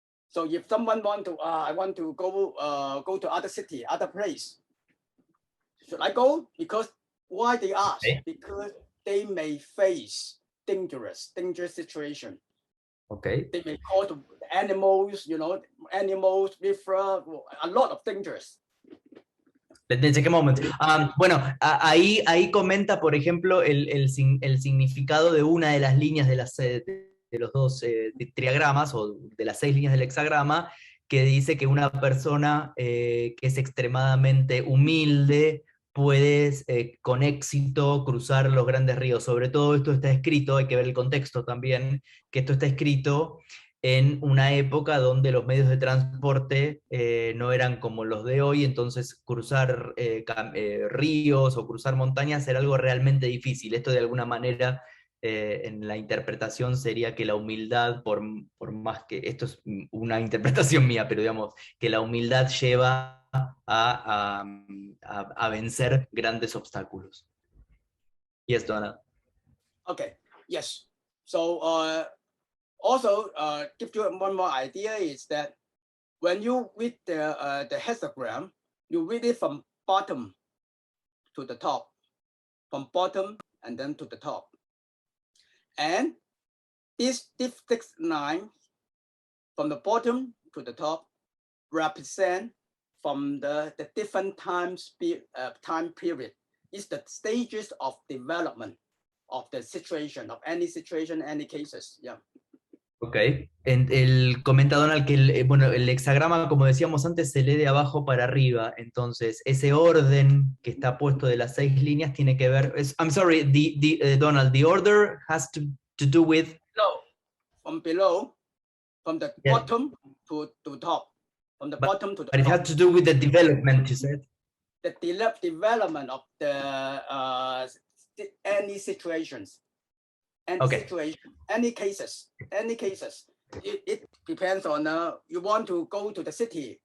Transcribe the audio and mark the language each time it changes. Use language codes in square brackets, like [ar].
[en] So if someone want to, I want to go to other city, other place, should I go? Because why they ask? Because they may face dangerous situation. Okay. They may call the animals, you know, animals, river, a lot of dangers. Let me take a moment. [es] Bueno, ahí comenta, por ejemplo, el significado de una de las líneas de los dos triagramas, o de las 6 líneas del hexagrama, que dice que una persona que es extremadamente humilde puede con éxito cruzar los grandes ríos. Sobre todo esto está escrito, hay que ver el contexto también, que esto está escrito en una época donde los medios de transporte no eran como los de hoy, entonces cruzar ríos o cruzar montañas era algo realmente difícil. Esto de alguna manera, en la interpretación sería que la humildad, por más que, esto es una interpretación mía, pero digamos, que la humildad lleva a vencer grandes obstáculos. [en] Yes, Donna. Okay, yes. So, also, give you one more idea is that when you read the hexagram, you read it from bottom to the top, from bottom and then to the top. And these 6 lines from the bottom to the top represent from the different time period. It's the stages of development of the situation, of any situation, any cases. Yeah. [es] Ok, el comenta Donald que bueno, el hexagrama, como decíamos antes, se lee de abajo para arriba, entonces ese orden que está puesto de las 6 líneas tiene que ver, [en] I'm sorry, Donald, the order has to do with... Below, from the bottom to top, from the bottom to the But it top. has to do with the development, you said? The development of the any situations. any situation, any cases. It depends on you want to go to the city.